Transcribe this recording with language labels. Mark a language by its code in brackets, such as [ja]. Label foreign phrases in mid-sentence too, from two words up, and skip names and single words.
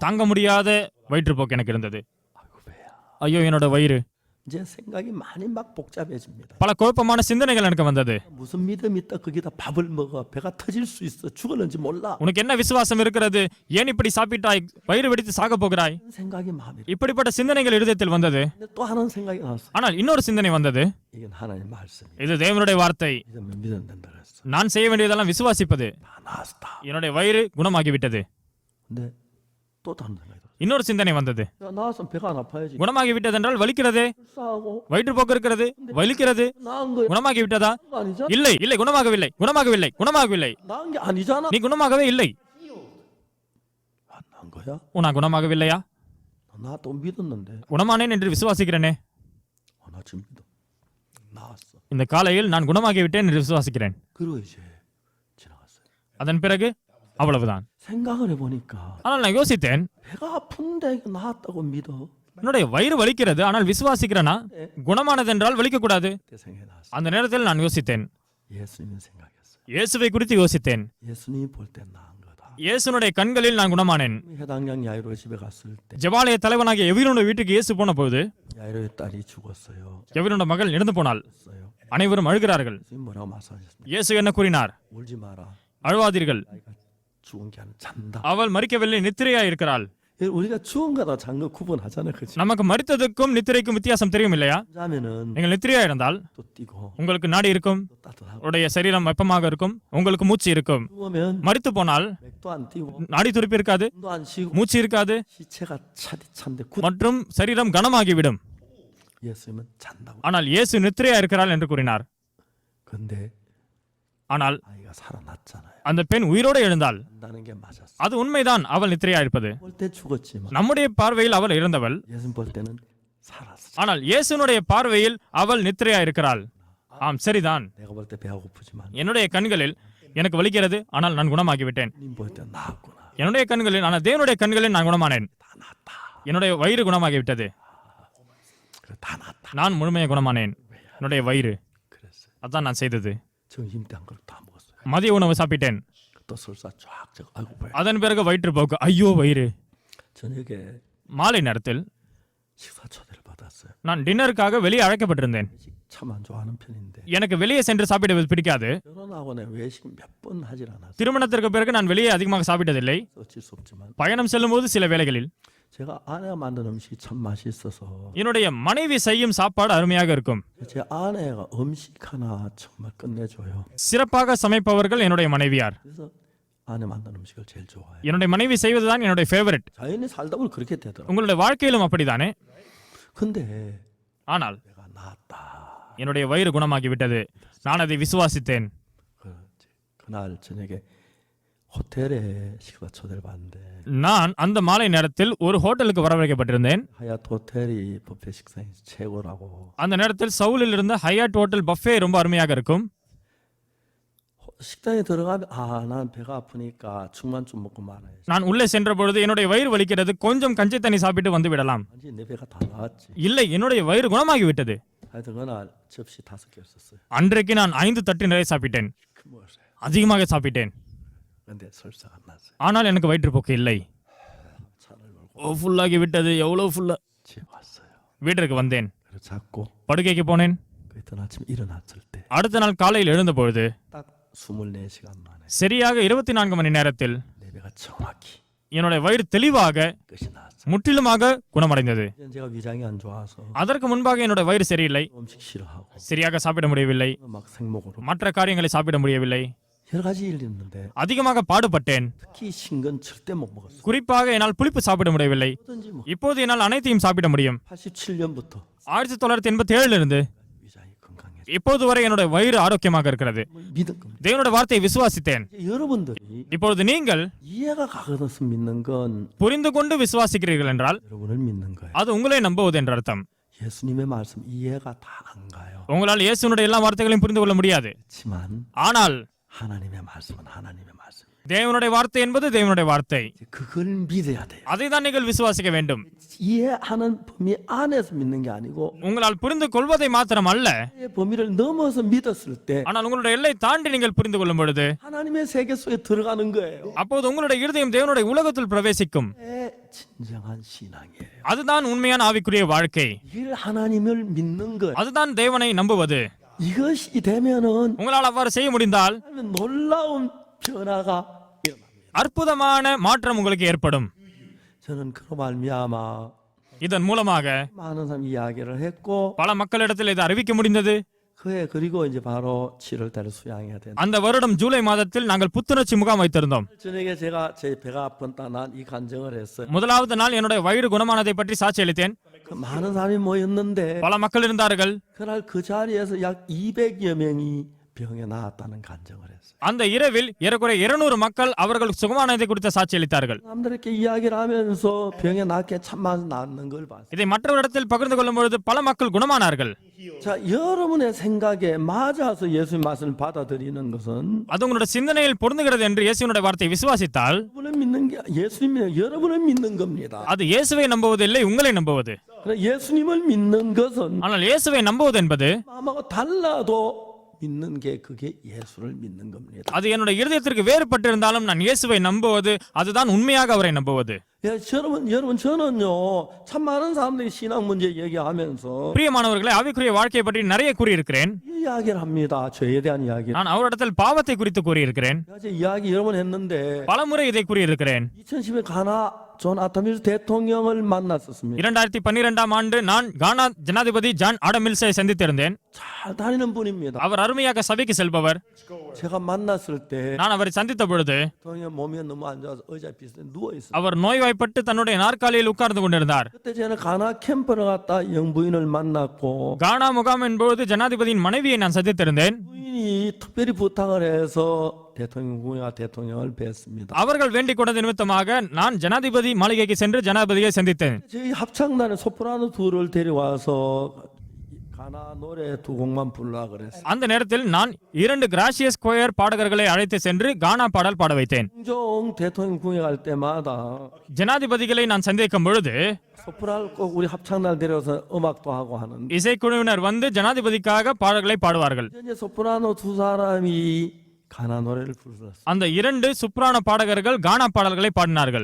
[ta] தாங்க முடியாத வயிற்றுப்போக்கு எனக்கு இருந்தது. [ko] 아이고 배야. [ta] ஐயோ, என்னோட வயிறு. [ko] 이제 생각이 많이 막 복잡해집니다. [ta] பல குழப்பமான சிந்தனைகள் எனக்கு வந்தது. [ko] 무슨 믿음이 있다 거기다 밥을 먹어 배가 터질 수 있어 죽었는지 몰라. [ta] உனக்கு என்ன விசுவாசம் இருக்கிறது? ஏன் இப்படி சாப்பிட்டாய்? வயிறு வெடித்து சாக போகிறாய்? [ko] 이런 생각이 마음에. [ta] இப்படிப்பட்ட சிந்தனைகள் இருதயத்தில் வந்தது. [ko] 근데 또 하는 생각이 나왔어. [ta] ஆனால் இன்னொரு சிந்தனை வந்தது. [ko] 이건 하나님 말씀이. [ta] இது தேவனுடைய வார்த்தை. [ko] 믿으면 믿으면 된다 그랬어. [ta] நான் செய்ய வேண்டியதெல்லாம் விசுவாசிப்பது. [ko] 다 나았다. [ta] என்னுடைய வயிறு குணமாகிவிட்டது. [ko] 근데 또 다른 생각이 들었어. [ta] இன்னொரு சிந்தனை வந்தது. [ko] 야 나왔으면 배가 안 아파야지. [ta] குணமாகிவிட்டது என்றால் வலிக்கிறதே. [ko] 싸고 [ta] வயிற்றுப்போக்கு இருக்கிறது, வலிக்கிறது. [ko] 나은 거야. [ta] குணமாகிவிட்டதா? [ko] 그거 아니잖아. [ta] இல்லை, இல்லை, குணமாகவில்லை, குணமாகவில்லை, குணமாகவில்லை. [ko] 나은 게 아니잖아. [ta] நீ குணமாகவே இல்லை. [ko] 안 나은 거야? [ta] நான் குணமாகவில்லையா? [ko] 나 또 믿었는데. [ta] குணமானேன் என்று விசுவாசிக்கிறேனே. [ko] 나 지금 믿어. 나왔어. [ta] இந்த காலையில் நான் குணமாகிவிட்டேன் என்று விசுவாசிக்கிறேன். [ko] 그리고 이제 지나갔어요. [ta] அதன் பிறகு அவ்வளவுதான். [ko] 생각을 해보니까 [ta] ஆனால் நான் யோசித்தேன், [ko] 배가 아픈데 이거 나았다고 믿어. [ta] என்னுடைய வயிறு வலிக்கிறது, ஆனால் விசுவாசிக்கிறேனா? குணமானது என்றால் வலிக்க கூடாது. [ko] 그때 생각이 나왔어. [ta] அந்த நேரத்தில் நான் யோசித்தேன், [ko] 예수님 생각했어요. [ta] இயேசுவை குறித்து யோசித்தேன். [ko] 예수님이 볼 때 나은 거다. [ta] இயேசுனுடைய கண்களில் நான் குணமானேன். [ko] 해당양 야이로 집에 갔을 때 [ta] ஜெபாலய தலைவனாகிய எவினுடைய வீட்டுக்கு இயேசு போன போது [ko] 야이로의 딸이 죽었어요. [ta] எவினுடைய மகள் இறந்து போனாள். [ko] 죽었어요. [ta] அனைவரும் அழுகிறார்கள். [ko] 예수님 뭐라고 말씀하셨습니까? [ta] இயேசு என்ன கூறினார்? [ko] 울지 마라. [ta] அழுவாதீர்கள், [ko] 아이가 죽은 게 아니라 잔다. [ta] அவள் மரிக்கவில்லை, நித்திரையா இருக்கிறாள். [ko] 우리가 죽은 거다 잔 거 구분하잖아요, 그렇지? [ta] நமக்கு மரித்ததுக்கும் நித்திரைக்கும் வித்தியாசம் தெரியும் இல்லையா? [ko] 자면은 [ta] நீங்கள் நித்திரையா இருந்தால் [ko] 또 뛰고 [ta] உங்களுக்கு நாடி இருக்கும், [ko] 또 따뜻하고 [ta] உடைய சரீரம் வெப்பமாக இருக்கும், உங்களுக்கு மூச்சு இருக்கும். [ko] 죽으면 [ta] மரித்து போனால் [ko] 맥도 안 뛰고 [ta] நாடி துடிப்பு இருக்காது, [ko] 숨도 안 쉬고 [ta] மூச்சு இருக்காது, [ko] 시체가 차디찬데 [ta] மற்றும் சரீரம் கனமாகிவிடும். [ko] 예수님은 잔다고. [ta] ஆனால் இயேசு நித்திரையா இருக்கிறாள் என்று கூறினார். [ko] 근데 [ta] ஆனால் [ko] 아이가 살아났잖아요. [ta] அந்த பெண் உயிரோடு எழுந்தாள். [ko] 잔다는 게 맞았어. [ta] அது உண்மைதான், அவள் நித்திரையா இருப்பது. [ko] 볼 때 죽었지만 [ta] நம்முடைய பார்வையில் அவள் இறந்தவள், [ko] 예수님 볼 때는 살았어. [ta] ஆனால் இயேசுனுடைய பார்வையில் அவள் நித்திரையா இருக்கிறாள். ஆம், சரிதான். [ko] 내가 볼 때 배가 고프지만 [ta] என்னுடைய கண்களில் எனக்கு வலிக்கிறது, ஆனால் நான் குணமாகிவிட்டேன். [ko] 님 볼 때 나았구나. [ta] என்னுடைய கண்களில், ஆனால் தேவனுடைய கண்களில் நான் குணமானேன். [ko] 다 나았다. [ta] என்னுடைய வயிறு குணமாகிவிட்டது. [ko] 그래 다 나았다. [ta] நான் முழுமையாக குணமானேன். என்னுடைய வயிறு. [ko] 그랬어요. [ta] அதான் நான் செய்தது. [ko] 점심 때 한 그릇 다 먹었어요. [ta] மதிய உணவு சாப்பிட்டேன். [ko] 또 설사 쫙 적. 아이고 배. [ta] அதன் பிறகு வயிற்றுப்போக்கு. ஐயோ வயிறு. [ko] 저녁에 [ta] மாலை நேரத்தில் [ko] 식사 초대를 받았어요. [ta] நான் டின்னருக்காக வெளியே அழைக்கப்பட்டிருந்தேன். [ko] 참 안 좋아하는 편인데 [ta] எனக்கு வெளியே சென்று சாப்பிடுவது பிடிக்காது. [ko] 결혼하고 내 외식 몇 번 하질 않았어요. [ta] திருமணத்திற்கு பிறகு நான் வெளியே அதிகமாக சாப்பிட்டதில்லை. [ko] 어쩔 수 없지만 [ta] பயணம் செல்லும் போது சில வேளைகளில் [ko] 제가 아내가 만든 음식이 참 맛있어서 [ta] என்னுடைய மனைவி செய்யும் சாப்பாடு அருமையாக இருக்கும். [ko] 제 아내가 음식 하나 정말 끝내줘요. [ta] சிறப்பாக சமைப்பவர்கள் என்னுடைய மனைவியார். [ko] 그래서 아내 만든 음식을 제일 좋아해요. [ta] என்னுடைய மனைவி செய்வதுதான் என்னுடைய ஃபேவரட். [ko] 자연히 살다 보면 그렇게 되더라고요. [ta] உங்களுடைய வாழ்க்கையிலும் அப்படித்தானே? [ko] 근데 [ta] ஆனால் [ko] 내가 나았다. [ta] என்னுடைய வயிறு குணமாகிவிட்டது. நான் அதை விசுவாசித்தேன். [ko] 그날 저녁에 호텔에 식사 초대를 받는데 [ta] நான் அந்த மாலை நேரத்தில் ஒரு ஹோட்டலுக்கு வரவழைக்கப்பட்டிருந்தேன். [ko] 하얏 호텔이 뷔페 식상이 최고라고. [ta] அந்த நேரத்தில் சவுலில் இருந்த ஹயாட் ஹோட்டல் பஃபே ரொம்ப அருமையாக இருக்கும். [ko] 식당에 들어가면 난 배가 아프니까 죽만 좀 먹고 말아야지. [ta] நான் உள்ளே சென்ற பொழுது என்னுடைய வயிறு வலிக்கிறது, கொஞ்சம் கஞ்சி தண்ணி சாப்பிட்டு வந்து விடலாம். [ko] 완전히 내 배가 다 나왔지. [ta] இல்லை, என்னுடைய வயிறு குணமாகிவிட்டது. [ko] 하여튼 그날 접시 5개였었어요. [ta] அன்றைக்கு நான் 5 தட்டு நிறைய சாப்பிட்டேன். [ko] 먹었어요. [ta] அதிகமாக சாப்பிட்டேன். [ko] 근데 설사가 안 났어요. [ta] ஆனால் எனக்கு வயிற்றுப்போக்கு இல்லை. [ko] 차를 몰고 [ta] ஓ, ஃபுல்லாகி விட்டது. எவ்வளவு ஃபுல்லா. [ko] 집에 왔어요. [ta] வீட்டிற்கு வந்தேன். [ko] 그래서 자고 [ta] படுக்கைக்கு போனேன். [ko] 그랬던 아침 일어났을 때 딱 [ta] அடுத்த நாள் காலையில் எழுந்த பொழுது [ko] 24시간 만에 [ta] சரியாக 24 மணி நேரத்தில் [ko] 내 배가 정확히 [ta] என்னுடைய வயிறு தெளிவாக [ko] 끝이 나왔어요. [ta] முற்றிலுமாக குணமடைந்தது. [ko] 이제는 제가 위장이 안 좋아서 [ta] அதற்கு முன்பாக என்னுடைய வயிறு சரியில்லை. [ko] 음식 싫어하고 [ta] சரியாக சாப்பிட முடியவில்லை. [ko] 막 생목으로 [ta] மற்ற காரியங்களை சாப்பிட முடியவில்லை. [ko] 여러 가지 일이 있는데 [ta] அதிகமாக பாடுபட்டேன். [ko] 특히 신 건 절대 못 먹었어요. [ta] குறிப்பாக என்னால் புளிப்பு சாப்பிட முடியவில்லை. [ko] 뭐든지 뭐 [ta] இப்போது என்னால் அனைத்தையும் சாப்பிட முடியும். [ko] 87년부터 [ta] 1987 இருந்து [ko] 위장이 건강해져. [ta] இப்போது வரை என்னுடைய வயிறு ஆரோக்கியமாக இருக்கிறது. [ko] 믿은 겁니다. [ta] தேவனுடைய வார்த்தையை விசுவாசித்தேன். [ko] 이제 여러분들이 [ta] இப்பொழுது நீங்கள் [ko] 이해가 가거든서 믿는 건 [ta] புரிந்து கொண்டு விசுவாசிக்கிறீர்கள் என்றால் [ko] 여러분을 믿는 거예요. [ta] அது உங்களை நம்புவது என்ற அர்த்தம். [ko] 예수님의 말씀 이해가 다 안 가요. [ta] உங்களால் இயேசுனுடைய எல்லா வார்த்தைகளையும் புரிந்து கொள்ள முடியாது. [ko] 그렇지만 [ta] ஆனால் [ko] 하나님의 말씀은 하나님의 말씀. [ta] தேவனுடைய வார்த்தை என்பது தேவனுடைய வார்த்தை. [ko] 이제 그걸 믿어야 돼요. [ta] அதை தான் நீங்கள் விசுவாசிக்க வேண்டும். [ko] 이해하는 범위 안에서 믿는 게 아니고 [ta] உங்களால் புரிந்து கொள்வதை மாத்திரம் அல்ல, [ko] 의 범위를 넘어서 믿었을 때 [ta] ஆனால் உங்களுடைய எல்லை தாண்டி நீங்கள் புரிந்து கொள்ளும் பொழுது [ko] 하나님의 세계 속에 들어가는 거예요. [ta] அப்போது உங்களுடைய இருதயம் தேவனுடைய உலகத்தில் பிரவேசிக்கும். [ko] 그게 진정한 신앙이에요. [ta] அதுதான் உண்மையான ஆவிக்குரிய வாழ்க்கை. [ko] 이걸 하나님을 믿는 것. [ta] அதுதான் தேவனை நம்புவது. [ko] 이것이 되면은 [ta] உங்களால் அவ்வாறு செய்ய முடிந்தால் [ko] 놀라운 변화가 일어납니다. [ta] அற்புதமான மாற்றம் உங்களுக்கு ஏற்படும். [ko] 저는 그로 말미암아 [ta] இதன் மூலமாக [ko] 많은 사람 이야기를 했고 [ta] பல மக்களிடத்தில் இதை அறிவிக்க முடிந்தது. [ko] 그해 그리고 이제 바로 7월 달에 수양해야 된다. [ta] அந்த வருடம் ஜூலை மாதத்தில் நாங்கள் புத்துணர்ச்சி முகாம் வைத்திருந்தோம். [ko] 저녁에 제가 제 배가 아프다 난 이 간증을 했어요. [ta] முதலாவது நாள் என்னுடைய வயிறு குணமானதை பற்றி சாட்சி அளித்தேன். [ko] 그 많은 사람이 모였는데 [ta] பல மக்கள் இருந்தார்கள். [ko] 그날 그 자리에서 약 200여 명이 병에 나았다는 간증을 했어요. [ta] அந்த இரவில் ஏறக்குறைய 200 மக்கள் அவர்கள் சுகமானதை குறித்த சாட்சி அளித்தார்கள். [ko] 사람들에게 이야기를 하면서 병에 낫게 참만 낫는 걸 봤어요. [ta] இதை மற்றவரிடத்தில் பகிர்ந்து கொள்ளும் பொழுது பல மக்கள் குணமானார்கள். [ko] 자, 여러분의 생각에 맞아서 예수의 말씀을 받아들이는 것은 [ta] அது உங்களுடைய சிந்தனையில் பொருந்துகிறது என்று இயேசுவினுடைய வார்த்தையை விசுவாசித்தால் [ko] 여러분을 믿는 게 예수님이 여러분을 믿는 겁니다. [ta] அது இயேசுவை நம்புவதில்லை, உங்களை நம்புவது. [ko] 그러나 예수님을 믿는 것은 [ta] ஆனால் இயேசுவை நம்புவது என்பது [ko] 마음하고 달라도 믿는 게 그게 예수를 믿는 겁니다. [ta] அது என்னுடைய இருதயத்திற்கு வேறுபட்டிருந்தாலும் நான் இயேசுவை நம்புவது, அதுதான் உண்மையாக அவரை நம்புவது. [ko] 예, 여러분 저는요 참 많은 사람들이 신앙 문제 얘기하면서 [ta] பிரியமானவர்களே, ஆவிக்குரிய வாழ்க்கையை பற்றி நிறைய கூறியிருக்கிறேன். [ko] 이 이야기를 합니다. 죄에 대한 이야기. [ta] நான் அவரிடத்தில் பாவத்தை குறித்து கூறியிருக்கிறேன். [ko] 제가 이야기 여러 번 했는데 [ta] பலமுறை இதை கூறியிருக்கிறேன். [ko] 2010에 가나 존 아타밀스 대통령을 만났었습니다. [ta] 2012ஆம் ஆண்டு நான் கானா ஜனாதிபதி ஜான் ஆடமில்ஸை சந்தித்திருந்தேன். [ko] 잘 다니는 분입니다. [ta] அவர் அருமையாக சபைக்கு செல்பவர். [ko] 제가 만났을 때 [ta] நான் அவரை சந்தித்த பொழுது [ko] 대통령 몸이 너무 안 좋아서 의자 비슷해 누워 있어요. [ta] அவர் நோய்வாய் நோய்வாய்ப்பட்டு தன்னுடைய நாற்காலியில் உட்கார்ந்து கொண்டிருந்தார். [ko] 그때 저는 가나 캠프를 갔다 영부인을 만났고 [ta] கானா முகாமின் பொழுது ஜனாதிபதியின் மனைவியை நான் சந்தித்திருந்தேன். [ko] 부인이 특별히 부탁을 해서 대통령궁에 대통령을 뵀습니다. [ta] அவர்கள் வேண்டிக் கொண்டது நிமித்தமாக நான் ஜனாதிபதி மாளிகைக்கு சென்று ஜனாதிபதியை சந்தித்தேன். [ko] 저희 합창단에 소프라노 둘을 데려와서 가나 노래 두 곡만 부르라 그랬어요. [ta] அந்த நேரத்தில் நான் 2 கிராசியஸ் ஸ்கொயர் பாடகர்களை அழைத்து சென்று கானா பாடல் பாட வைத்தேன். [ko] 종종 대통령궁에 갈 때마다 [ta] ஜனாதிபதிகளை நான் சந்திக்கும் பொழுது [ko] 소프라노 꼭 우리 합창단 데려와서 음악도 하고 하는데 [ta] இசைக்குழுவினர் வந்து ஜனாதிபதிக்காக பாடல்களை பாடுவார்கள். [ko] 이제 소프라노 두 사람이 가나 노래를 불렀어요. [ta] அந்த 2 சுப்ரான பாடகர்கள் கானா பாடல்களை பாடினார்கள்.